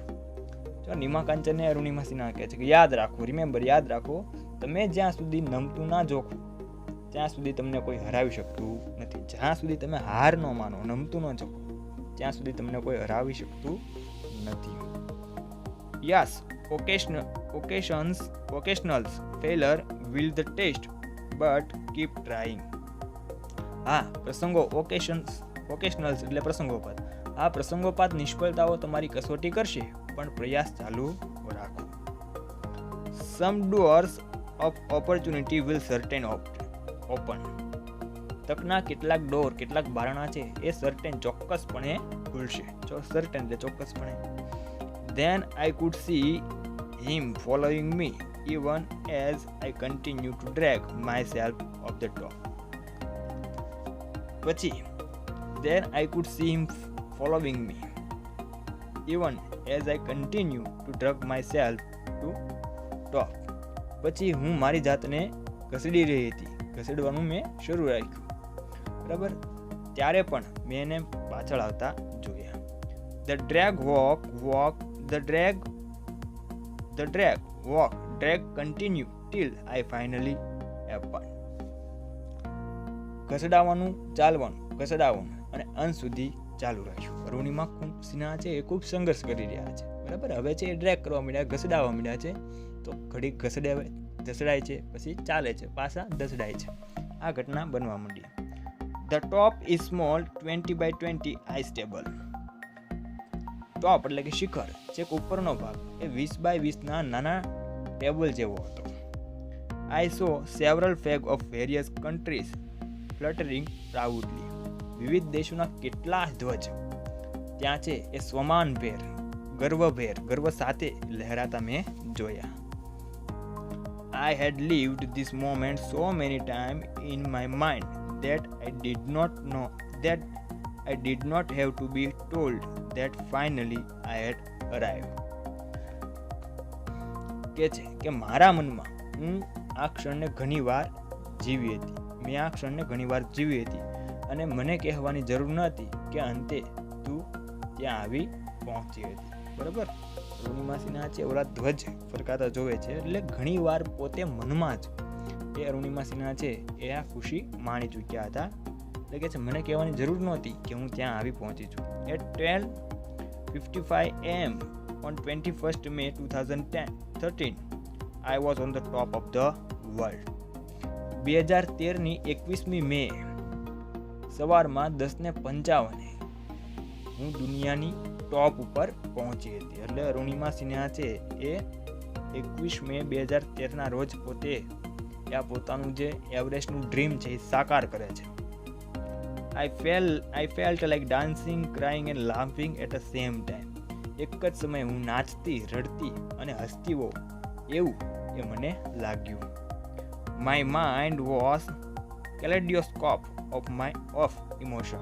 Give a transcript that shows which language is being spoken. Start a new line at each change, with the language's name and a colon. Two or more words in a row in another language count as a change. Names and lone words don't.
Gujarati: જો નીમા કાંચાને અરુણિમા સિન્હા કહે છે કે યાદ રાખો, રિમેમ્બર, યાદ રાખો, તમે જ્યાં સુધી નમતું ના જોખો ત્યાં સુધી તમને કોઈ હરાવી શકતું નથી. જ્યાં સુધી તમે હાર ન માનો, નમતું ન જોખો, ત્યાં સુધી તમને કોઈ હરાવી શકતું નથી. યસ,
English: occasional failure will the test, but keep trying.
Gujarati: હા, પ્રસંગો, occasionals એટલે પ્રસંગોપાત. આ પ્રસંગોપાત નિષ્ફળતાઓ તમારી કસોટી કરશે, પણ પ્રયાસ ચાલુ રાખો.
English: Some doors of opportunity will certain open.
Gujarati: તકના કેટલાક ડોર, કેટલાક બારણા છે એ સર્ટેન, ચોક્કસપણે ખુલશે. સર્ટેન એટલે ચોક્કસપણે.
English: Then I could see him following me even as I continue to drag myself off the top. પછી then I could see him following me even as I continue to drag myself to top.
Gujarati: પછી હું મારી જાતને ઘસડી રહી હતી, ઘસડવાનું મેં શરૂ રાખ્યું. બરાબર. ત્યારે પણ મેં એને પાછળ આવતા જોયા.
English: The drag continue till I finally happened.
Gujarati: ઘસડાવવાનું, ચાલવાનું અને અંત સુધી ચાલુ રાખ્યું. અરુણિમા સિન્હા છે એ ખૂબ સંઘર્ષ કરી રહ્યા છે. બરાબર. હવે છે એ ડ્રેગ કરવા માંડ્યા, ઘસડાવવા માંડ્યા છે. તો ઘડીક ઘસડાય છે, પછી ચાલે છે, પાછા ઘસડાય છે. આ ઘટના બનવા માંડી.
English: The top is small 20 by 20 ice table.
Gujarati: ટોપ એટલે કે શિખર, છેક ઉપરનો ભાગ એ 20 by 20 ના નાના ટેબલ જેવો હતો.
English: I saw several flags of various countries fluttering proudly.
Gujarati: વિવિધ દેશોના કેટલા ધ્વજ ત્યાં છે એ સ્વમાનભેર, ગર્વ સાથે લહેરાતા મેં જોયા.
English: I had lived this moment so many times in my mind that I did not have to be told that finally I had arrived.
Gujarati: કે છે કે મારા મનમાં હું આ ક્ષણને ઘણીવાર જીવી હતી. મેં આ ક્ષણને ઘણીવાર જીવી હતી અને મને કહેવાની જરૂર ન હતી કે અંતે તું ત્યાં આવી પહોંચી હતી. બરાબર. અરુણિમા સિન્હા છે ઓલા ધ્વજ ફરકાતા જોવે છે એટલે ઘણીવાર પોતે મનમાં જ એ અરુણિમા સિન્હા છે એ આ ખુશી માણી ચૂક્યા હતા. એટલે કે છે મને કહેવાની જરૂર નહોતી કે હું ત્યાં આવી પહોંચી છું.
English: At 12:55 AM on 21st May 2013 I was on the top of the world.
Gujarati: 2013ની 21મી મે સવારમાં 10:55 હું દુનિયાની ટોપ ઉપર પહોંચી હતી. એટલે અરુણિમા સિન્હા છે એ 21 મે 2013ના રોજ પોતે આ પોતાનું જે એવરેસ્ટનું ડ્રીમ છે એ સાકાર કરે છે.
English: I felt like dancing, crying and laughing at the same time.
Gujarati: એક જ સમયે હું નાચતી, રડતી અને હસતી હોઉં એવું એ મને લાગ્યું. My mind was
English: kaleidoscope of emotion.